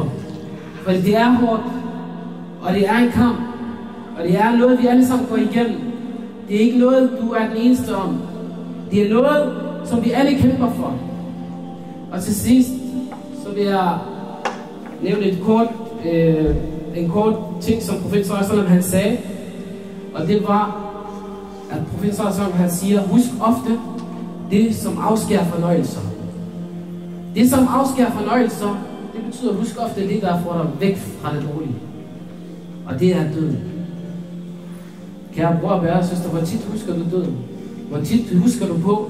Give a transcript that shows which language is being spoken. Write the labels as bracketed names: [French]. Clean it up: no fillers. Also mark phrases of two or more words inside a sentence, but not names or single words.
[Danish] For det er hårdt, og det er en kamp, og det er noget, vi alle sammen går igennem. Det er ikke noget, du er den eneste om. Det er noget, som vi alle kæmper for. Og til sidst, så vil jeg nævne en kort ting, som profeten [Arabic] صلى الله عليه وسلم [Danish] han sagde. Og det var, at profeten [Arabic] صلى الله عليه وسلم [Danish] han siger, husk ofte det, som afskærer fornøjelser. Det, som afskærer fornøjelser, det betyder, husk ofte det, der får dig væk fra det dårlige. Og det er døden. Kære bror og søster, hvor tit husker du døden? Hvor tit husker du på?